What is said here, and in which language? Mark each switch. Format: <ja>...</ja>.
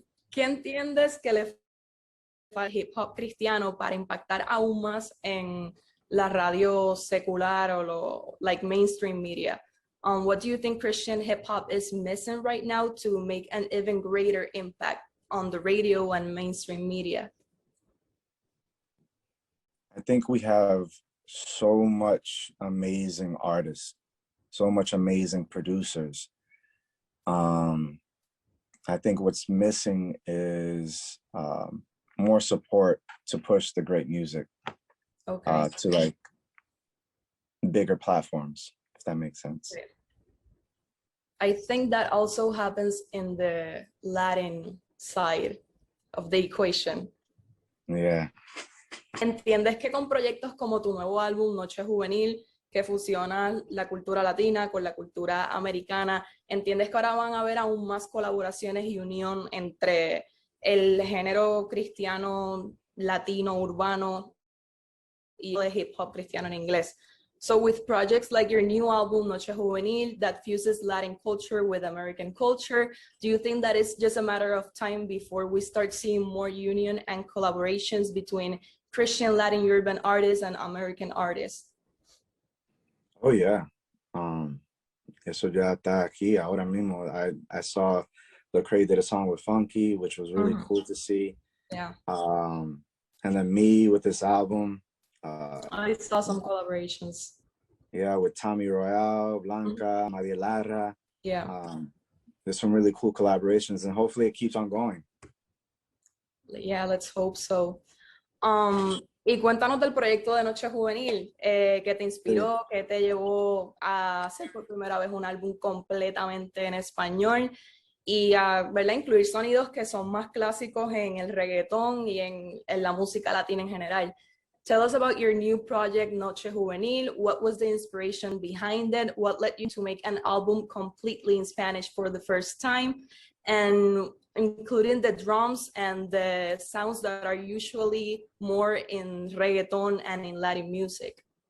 <es>¿Qué entiendes que le falta al hip hop cristiano para impactar aún más en la radio secular o</es> <en>like mainstream media? What do you think Christian hip hop is missing right now to make an even greater impact on the radio and mainstream media? I think we have so much amazing artists, so much amazing producers. I think what's missing is more support to push the great music to like bigger platforms, if that makes sense. I think that also happens in the Latin side of the equation. Yeah.</en> <es>¿Entiendes que con proyectos como tu nuevo álbum, Noche Juvenil, que fusiona la cultura latina con la cultura americana, entiendes que ahora van a haber aún más colaboraciones y unión entre el género cristiano latino urbano y el hip hop cristiano en inglés?</es> <en>So with projects like your new album, Noche Juvenil, that fuses Latin culture with American culture, do you think that it's just a matter of time before we start seeing more union and collaborations between Christian Latin urban artists and American artists? Oh yeah.</en> <es>Eso ya está aquí ahora mismo.</es> <en>I saw Lecrae did a song with Funky, which was really cool to see. Yeah. And then me with this album. I saw some collaborations. Yeah, with Tommy Royale, Blanca, Maria Lara. Yeah. There's some really cool collaborations, and hopefully it keeps on going. Yeah, let's hope so.</en> <es>Y cuéntanos del proyecto de Noche Juvenil, que te inspiró, que te llevó a hacer por primera vez un álbum completamente en español y a, ¿verdad?, incluir sonidos que son más clásicos en el reggaetón y en la música latina en general.</es> <en>Tell us about your new project, Noche Juvenil. What was the inspiration behind it? What led you to make an album completely in Spanish for the first time? And including the drums and the sounds that are usually more in reggaeton and in Latin music.</en>